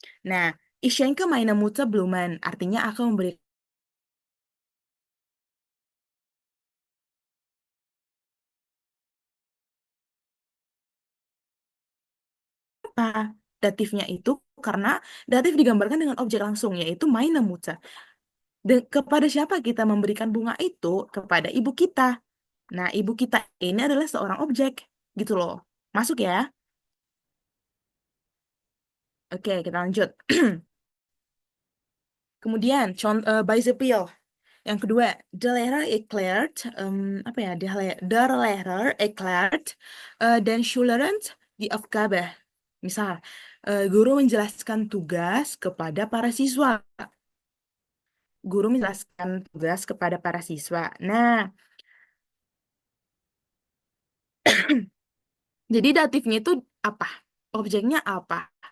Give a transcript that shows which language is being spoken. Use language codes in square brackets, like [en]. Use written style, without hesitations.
[de] Nah, ich schenke meine Mutter Blumen. [id] Artinya aku memberi apa? Datifnya itu karena datif digambarkan dengan objek langsung, yaitu meine Mutter. Dan kepada siapa kita memberikan bunga itu? Kepada ibu kita. Nah, ibu kita ini adalah seorang objek. Gitu loh. Masuk ya? Oke, kita lanjut. Kemudian, Beispiel. Yang kedua, [de] the letter erklärt, [id] apa ya, [de] the letter erklärt, den Schülern die Aufgabe. [id] Misal, guru menjelaskan tugas kepada para siswa. Guru menjelaskan tugas kepada para siswa. Nah, jadi datifnya itu apa? Objeknya apa?